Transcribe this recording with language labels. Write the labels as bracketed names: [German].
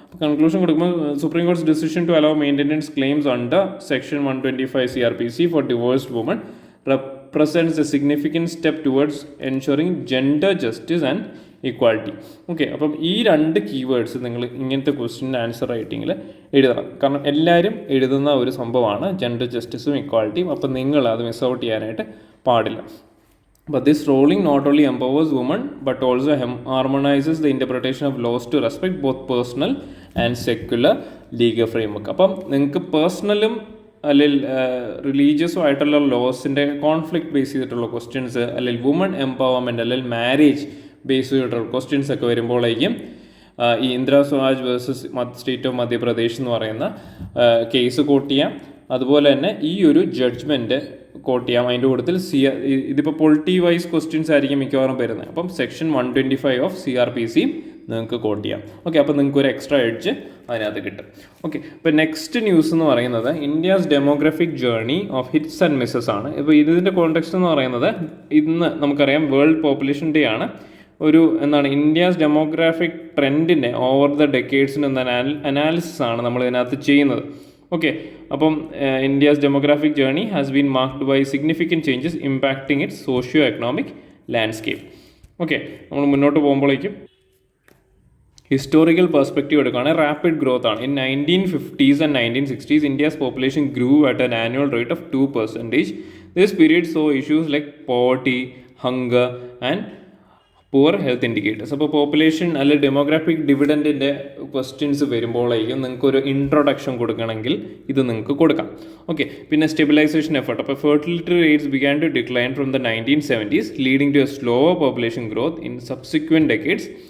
[Malayalam] Conclusion കൊടുക്കുമ്പോൾ [English] Supreme Court's decision to allow maintenance claims under section 125 CRPC for divorced woman represents a significant step towards ensuring gender justice and equality. [Malayalam] Okay, അപ്പം ഈ രണ്ട് keywords നിങ്ങൾ ഇങ്ങനത്തെ question answer റൈറ്റിങ്ങിൽ എഴുതണം. കാരണം എല്ലാവരും എഴുതുന്ന ഒരു സംഭവമാണ് ജെൻഡർ ജസ്റ്റിസും ഇക്വാലിറ്റിയും. അപ്പം നിങ്ങൾ അത് മിസ് ഔട്ട് ചെയ്യാനായിട്ട് പാടില്ല. [English] But this ruling not only empowers women but also harmonizes the interpretation of laws to respect both personal and secular legal framework. [Malayalam] അപ്പം നിങ്ങൾക്ക് പേഴ്സണലും അല്ലെങ്കിൽ റിലീജിയസും ആയിട്ടുള്ള ലോസിൻ്റെ കോൺഫ്ലിക്റ്റ് ബേസ് ചെയ്തിട്ടുള്ള ക്വസ്റ്റ്യൻസ്, അല്ലെങ്കിൽ വുമൺ എംപവർമെൻറ്റ് അല്ലെങ്കിൽ മാരേജ് ബേസ് ചെയ്തിട്ടുള്ള ക്വസ്റ്റ്യൻസ് ഒക്കെ വരുമ്പോഴേക്കും ഈ Indira Swaraj versus state of Madhya Pradesh എന്ന് പറയുന്ന കേസ് കോട്ട് ചെയ്യാം. അതുപോലെ തന്നെ ഈ ഒരു ജഡ്ജ്മെൻറ്റ് കോട്ട് ചെയ്യാം. അതിൻ്റെ കൂട്ടത്തിൽ ഇതിപ്പോൾ പൊളിറ്റി വൈസ് ക്വസ്റ്റ്യൻസ് ആയിരിക്കും മിക്കവാറും വരുന്നത്. അപ്പം സെക്ഷൻ 125 ഓഫ് CRPC നിങ്ങൾക്ക് കോട്ട് ചെയ്യാം. ഓക്കെ, അപ്പോൾ നിങ്ങൾക്ക് ഒരു എക്സ്ട്രാ എഡ്ജ് അതിനകത്ത് കിട്ടും. ഓക്കെ, ഇപ്പോൾ നെക്സ്റ്റ് ന്യൂസ് എന്ന് പറയുന്നത് India's demographic journey of hits and Mrs ആണ്. ഇപ്പോൾ ഇതിൻ്റെ കോണ്ടെക്സ്റ്റ് എന്ന് പറയുന്നത് ഇന്ന് നമുക്കറിയാം വേൾഡ് പോപ്പുലേഷൻ ഡേ ആണ്. ഒരു India's demographic ട്രെൻഡിൻ്റെ over the ഡെക്കേഡ്സിൻ്റെ analysis ആണ് നമ്മൾ ഇതിനകത്ത് ചെയ്യുന്നത്. [English] Okay, അപ്പം India's demographic journey has been marked by significant changes impacting its socio economic landscape. [Malayalam] Okay, നമ്മൾ മുന്നോട്ട് പോകുമ്പോഴേക്കും ഹിസ്റ്റോറിക്കൽ പെർസ്പെക്റ്റീവ് എടുക്കുകയാണ്. റാപ്പിഡ് ഗ്രോത്ത് ആണ്. [English] In 1950s and 1960s, India's population grew at an annual rate of 2%. This period saw issues like poverty, hunger and poor health indicators. [Malayalam] അപ്പോൾ population അല്ലെങ്കിൽ demographic ഡിവിഡൻറ്റിൻ്റെ questions വരുമ്പോഴേക്കും നിങ്ങൾക്കൊരു introduction കൊടുക്കണമെങ്കിൽ ഇത് നിങ്ങൾക്ക് കൊടുക്കാം. [English] Okay, പിന്നെ stabilisation effort. അപ്പോൾ fertility rates began to decline from the 1970s, leading to a slower population growth in subsequent decades.